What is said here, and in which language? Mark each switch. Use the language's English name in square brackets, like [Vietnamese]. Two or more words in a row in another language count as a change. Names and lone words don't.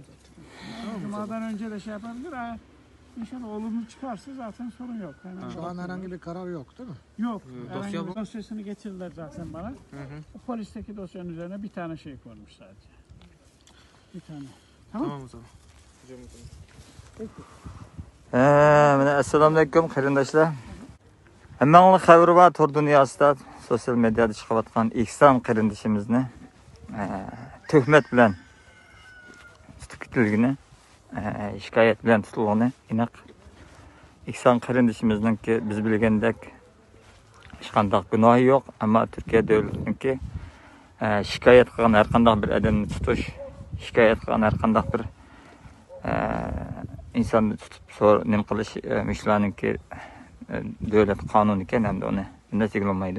[Turkish] Cuma'dan önce de şey yapabilir. İnşallah olumlu çıkarsa zaten sorun yok. Şu an herhangi bir karar yok değil mi? Yok. Dosyasını getirdiler zaten bana. O polisteki dosyanın üzerine bir tane şey koymuş sadece. Bir tane. Tamam o zaman. Peki. [Uzbek] Assalamualaikum qarindoshlar. Hammaning xabari bor, tor dunyosida [Turkish] sosyal medyada [Uzbek] chiqayotgan İhsan qarindoshimizni tuhmat bilan tutib ketilgani, shikoyat bilan tutilgani aniq. İhsan qarindoshimizningki biz bilgandek hech qanday gunohi yo'q, ammo Turkiya davlatiniki shikoyat qilgan har qanday bir odamni tutish, shikoyat qilgan har qanday bir insonni tutib nima qilish shularninki davlat qonuni ekan, hamda uni bunday cheklanmaydi.